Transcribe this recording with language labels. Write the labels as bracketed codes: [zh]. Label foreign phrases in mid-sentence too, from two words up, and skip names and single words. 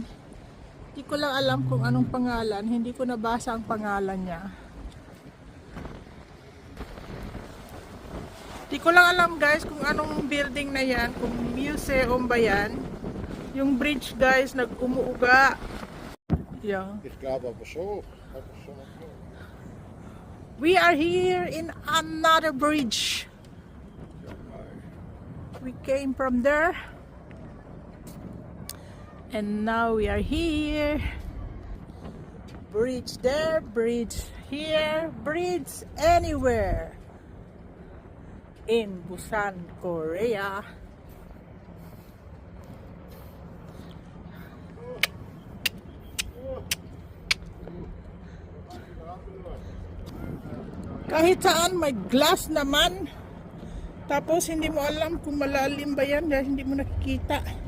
[tl] Hindi ko lang alam kung anong pangalan. Hindi ko nabasa ang pangalan niya. Hindi ko lang alam guys kung anong building na yan. Kung museum ba yan. Yung [en] bridge guys [tl] nag-umuuga. [en] Yeah. [de] Ich glaube aber schon. [en] We are here in another bridge. We came from there. And now we are here. Bridge there, bridge Here, breeds anywhere. In Busan, Korea. [tl] Kahit saan may glass naman. Tapos hindi mo alam kung malalim ba yan dahil hindi mo nakikita.